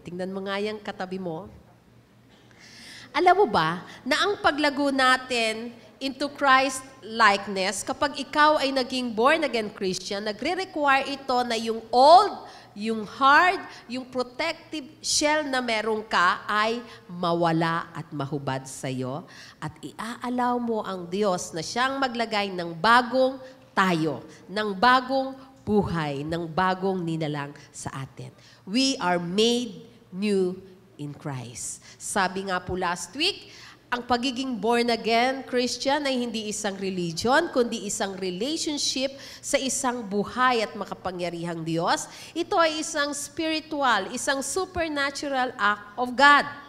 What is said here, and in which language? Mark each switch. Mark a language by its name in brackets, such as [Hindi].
[Filipino] Tingnan mo nga yung katabi mo. Alam mo ba na ang paglago natin [English] into Christ likeness, [Filipino] kapag ikaw ay naging born-again Christian, nagre-require ito na yung old, yung hard, yung protective shell na meron ka ay mawala at mahubad sa'yo. At iaalaw mo ang Diyos na siyang maglagay ng bagong tayo, ng bagong buhay, ng bagong ninalang sa atin. [English] We are made new in Christ. [Filipino] Sabi nga po last week, ang pagiging born-again Christian ay hindi isang religion, kundi isang relationship sa isang buhay at makapangyarihang Diyos. Ito ay isang spiritual, isang [English] supernatural act of God.